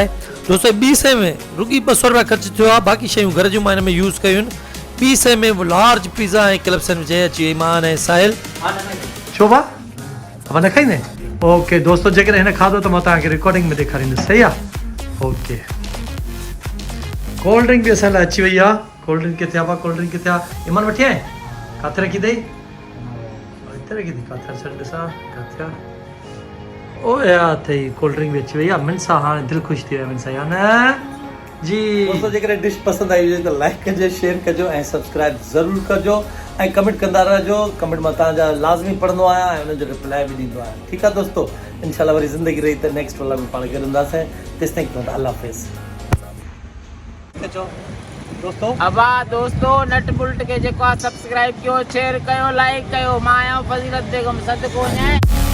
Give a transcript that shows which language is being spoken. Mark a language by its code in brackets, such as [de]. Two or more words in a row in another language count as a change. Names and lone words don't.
[sd] दोस्तो 200 में रुॻी 200 रुपया ख़र्च थियो आहे, बाक़ी शयूं घर जूं मां हिन में यूज़ कयूं आहिनि। 200 में [en] large pizza [sd] ऐं [en] club sandwich [sd] अची वई। ईमान ऐं साहिल छो बा न खाईंदे? ओके दोस्तो, जेकॾहिं हिन खाधो त मां तव्हांखे रिकॉर्डिंग में ॾेखारींदुसि, सही आहे? ओके, [en] cold drink [sd] बि असां लाइ अची वई आहे। [en] cold drink [sd] किथे आहे [en] cold drink [sd] किथे आहे इमान वठी आए काथे रखी अथई हिते रखी अथई काथे छॾ ॾिसां काथे आहे ओ यार अथई [en] cold drink [sd] बि अची वई आहे मिन सां हाणे दिलि ख़ुशि थी वियो मिन सां या न जी दोस्तों जेकॾहिं डिश पसंदि आई हुजे त लाइक कजो शेयर कजो ऐं सब्सक्राइब ज़रूरु कजो ऐं कमेंट कंदा रहिजो कमेंट मां तव्हांजा लाज़मी पढ़ंदो आहियां ऐं हुनजो रिप्लाई बि ॾींदो आहियां ठीकु आहे दोस्तों इंशाल्लाह वरी ज़िंदगी रही त नेक्स्ट वाला में पाण गॾु हूंदासीं तेसिताईं अल्लाह हाफ़िज़ दोस्तों अब दोस्तों नट बुल्ट के जेको सब्सक्राइब कयो शेयर कयो लाइक कयो मां आहियां फज़ीलत बेगम सदको न्याय